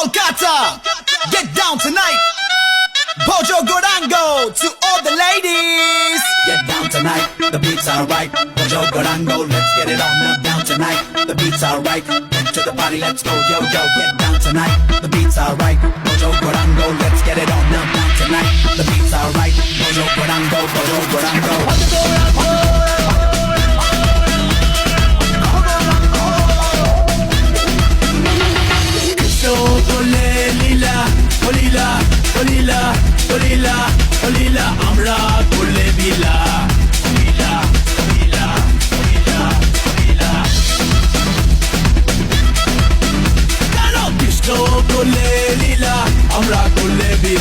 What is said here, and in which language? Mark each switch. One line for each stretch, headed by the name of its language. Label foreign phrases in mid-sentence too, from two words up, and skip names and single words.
English: Kolkata, get down tonight. Bojo Gorango to all the ladies. Get down tonight, the beats are right. Bojo Gorango, let's get it on now. Down tonight, the beats are right. Head to the party, let's go, yo, yo. Get down tonight, the beats are right. Bojo Gorango, let's get it on now. Down tonight, the beats are right. Bojo Gorango, Bojo Gorango.
Bangla: Lila, Olila, Olila, Olila, Olila, আমরা করলে বিলা, বিলা, বিলা, বিলা, বিলা। কেন কৃষ্ণ করলে লীলা, আমরা করলে